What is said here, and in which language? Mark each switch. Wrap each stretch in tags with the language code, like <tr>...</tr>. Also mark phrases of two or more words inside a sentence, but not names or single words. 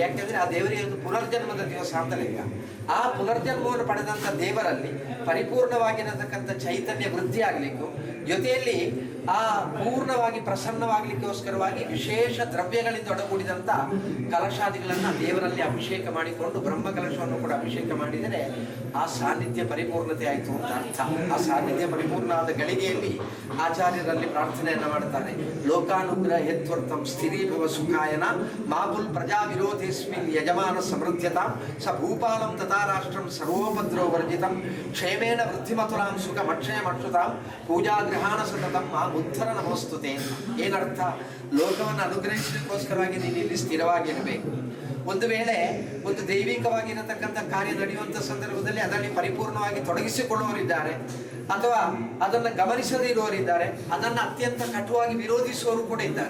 <kn>ಯಾಕೆಂದ್ರೆ ಆ ದೇವರಿಗೆ ಒಂದು ಪುನರ್ಜನ್ಮದ ದಿವಸ ಅಂತ ಲೆಕ್ಕ. ಆ ಪುನರ್ಜನ್ಮವನ್ನು ಪಡೆದಂಥ ದೇವರಲ್ಲಿ ಪರಿಪೂರ್ಣವಾಗಿರತಕ್ಕಂಥ ಚೈತನ್ಯ ವೃದ್ಧಿ ಆಗಲಿಕ್ಕೂ ಜೊತೆಯಲ್ಲಿ ಆ ಪೂರ್ಣವಾಗಿ ಪ್ರಸನ್ನವಾಗಲಿಕ್ಕೋಸ್ಕರವಾಗಿ ವಿಶೇಷ ದ್ರವ್ಯಗಳಿಂದ ಒಡಗೂಡಿದಂಥ ಕಲಶಾದಿಗಳನ್ನು ದೇವರಲ್ಲಿ ಅಭಿಷೇಕ ಮಾಡಿಕೊಂಡು ಬ್ರಹ್ಮಕಲಶವನ್ನು ಕೂಡ ಅಭಿಷೇಕ ಮಾಡಿದರೆ ಆ ಸಾನ್ನಿಧ್ಯ ಪರಿಪೂರ್ಣತೆ ಆಯಿತು ಅಂತ ಅರ್ಥ. ಆ ಸಾನ್ನಿಧ್ಯ ಪರಿಪೂರ್ಣ ಆದ ಗಳಿಗೆಯಲ್ಲಿ ಆಚಾರ್ಯರಲ್ಲಿ ಪ್ರಾರ್ಥನೆಯನ್ನು ಮಾಡ್ತಾರೆ.</kn> <sa>ಲೋಕಾನುಗ್ರಹ ಯತ್ವರ್ಥಂ ಸ್ಥಿರೀಭವ ಸುಖಾಯನ ಮಾಬುಲ್ ಪ್ರಜಾ ವಿರೋಧೇಸ್ಮಿನ್ ಯಜಮಾನ ಸಮೃದ್ಧತಾ ಸ ಭೂಪಾಲಂ ತಥಾ ರಾಷ್ಟ್ರಂ ಸರ್ವೋಪದ್ರೋ ವರ್ಜಿತಂ ಕ್ಷೇಮೇಣ ವೃದ್ಧಿಮಥುರಾಂ ಸುಖ ಮಕ್ಷಯ ಮಕ್ಷುತಾಂ ಪೂಜಾಗ್ರಹಾಣ ಸತತಂ ಮಾ ಉತ್ತರ ನಮಸ್ತುತೆ.</sa> <kn>ಏನರ್ಥ? ಲೋಕವನ್ನು ಅನುಗ್ರಹಿಸಲಿಕ್ಕೋಸ್ಕರವಾಗಿ ನೀನು ಇಲ್ಲಿ ಸ್ಥಿರವಾಗಿರಬೇಕು. ಒಂದು ವೇಳೆ ಒಂದು ದೈವಿಕವಾಗಿರತಕ್ಕಂಥ ಕಾರ್ಯ ನಡೆಯುವಂಥ ಸಂದರ್ಭದಲ್ಲಿ ಅದರಲ್ಲಿ ಪರಿಪೂರ್ಣವಾಗಿ ತೊಡಗಿಸಿಕೊಳ್ಳುವವರಿದ್ದಾರೆ, ಅಥವಾ ಅದನ್ನು ಗಮನಿಸದೇ ಇರುವವರಿದ್ದಾರೆ, ಅದನ್ನು ಅತ್ಯಂತ ಕಟುವಾಗಿ ವಿರೋಧಿಸುವವರು ಕೂಡ ಇದ್ದಾರೆ.</kn>